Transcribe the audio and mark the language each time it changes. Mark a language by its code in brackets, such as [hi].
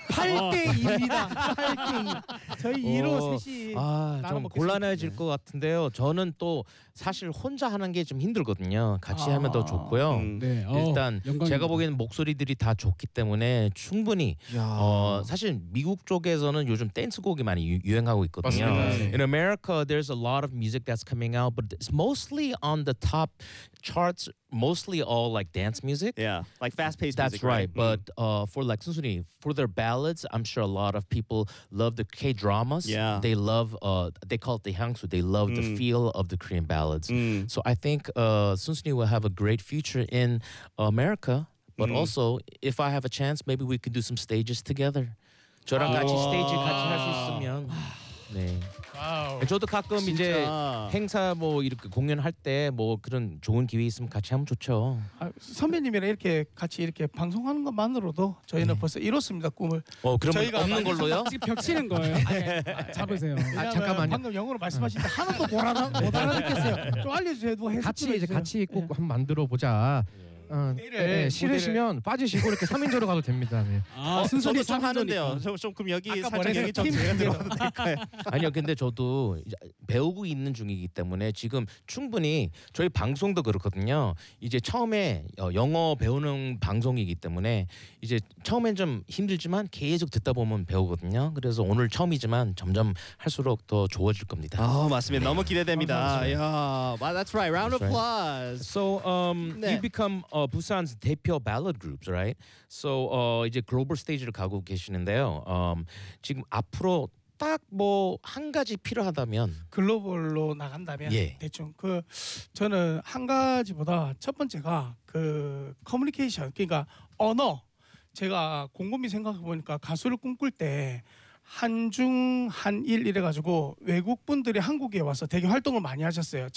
[ko] 8대2입니다. 8대2. 저희 2로 셋이 좀 곤란해질 것 같은데요. 저는 또 사실 혼자 하는 게 좀 힘들거든요. 같이 하면 더 좋고요. 네. 일단 제가 보기에는 목소리들이 다 좋기 때문에 충분히 사실 미국 쪽에서는 요즘 댄스곡이 많이 유행하고 있거든요. 맞습니다. [en] In America, there's a lot of music that's coming out, but it's mostly on the top charts. Mostly all like dance music. Yeah, like fast-paced music. That's right. But for like 순순히, for their ballads, I'm sure a lot of people love the K-dramas. Yeah. They love, they call it the 향수. They love the feel of the Korean ballads. So I think 순순히 will have a great future in America. But also, if I have a chance, maybe we could do some stages together. [ko] 저랑 같이 stage 같이 할 수 있으면. 네. 와우. 저도 가끔 진짜. 이제 행사 뭐 이렇게 공연할 때 뭐 그런 좋은 기회 있으면 같이 하면 좋죠. 아, 선배님이랑 이렇게 같이 이렇게 방송하는 것만으로도 저희는 네. 벌써 이뤘습니다 꿈을. 그럼 저희가 없는 걸로요? 지금 벽 치는 거예요. 아니, 잡으세요. 아, 잠깐만요. 방금 영어로 말씀하실 때 하나도 못 알아듣겠어요. 좀 알려주세요. 뭐 같이 이제 같이 꼭 한번 만들어 보자. 네, 싫으시면 빠지시고 이렇게 3인조로 가도 됩니다. 네. 아, 순서도 좀 하는데요. 좀 그럼 여기 살짝 여기 좀 제가 들어도 될까요? 아니요, 근데 저도 배우고 있는 중이기 때문에 지금 충분히 저희 방송도 그렇거든요. 이제 처음에 영어 배우는 방송이기 때문에 이제 처음엔 좀 힘들지만 계속 듣다 보면 배우거든요. 그래서 오늘 처음이지만 점점 할수록 더 좋아질 겁니다. 맞습니다. 네. 너무 기대됩니다. 감사합니다. [en] Yeah, that's right. Round of applause. So, you become Busan's 대표 ballad groups, right? [ko] So 이제 글로벌 스테이지를 가고 계시는데요. 지금 앞으로 딱 뭐 한 가지 필요하다면 글로벌로 나간다면 예. 대충 그 저는 한 가지보다 첫 번째가 그 커뮤니케이션 그러니까 언어 제가 곰곰이 생각해 보니까 가수를 꿈꿀 때 한중 한일 이래가지고 외국 분들이 한국에 와서 되게 활동을 많이 하셨어요.